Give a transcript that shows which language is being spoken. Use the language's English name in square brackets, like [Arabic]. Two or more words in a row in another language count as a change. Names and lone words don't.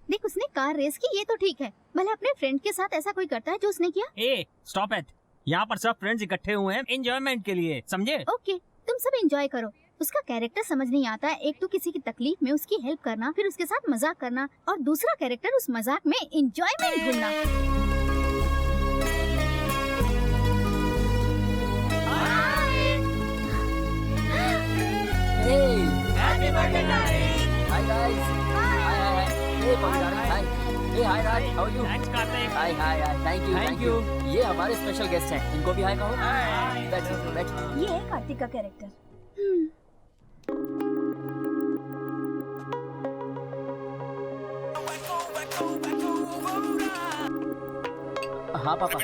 [Hindi] देख, उसने कार रेस की, ये तो ठीक है। भले अपने फ्रेंड के साथ ऐसा कोई करता है जो उसने किया। ए [English] stop it, [Hindi] यहाँ पर सब फ्रेंड्स इकट्ठे हुए हैं एंजॉयमेंट के लिए, समझे? ओके, तुम सब एंजॉय करो। उसका कैरेक्टर समझ नहीं आता है। एक तो किसी की तकलीफ में उसकी हेल्प करना, फिर उसके साथ मजाक करना, और दूसरा कैरेक्टर उस मजाक में एंजॉयमेंट ढूंढना। [English] Happy birthday, Kartik! Hi guys. Hi. Hey, Kartik. Hi. Hey, hi Raj. How are you? [Hindi] थैंक्स कार्तिक। [English] Hi. Thank you. [Hindi] ये हमारे स्पेशल गेस्ट हैं। इनको भी हाय कहो। [English] Hi. [Hindi] बैठ। ये है कार्तिक का कैरेक्टर। हाँ पापा।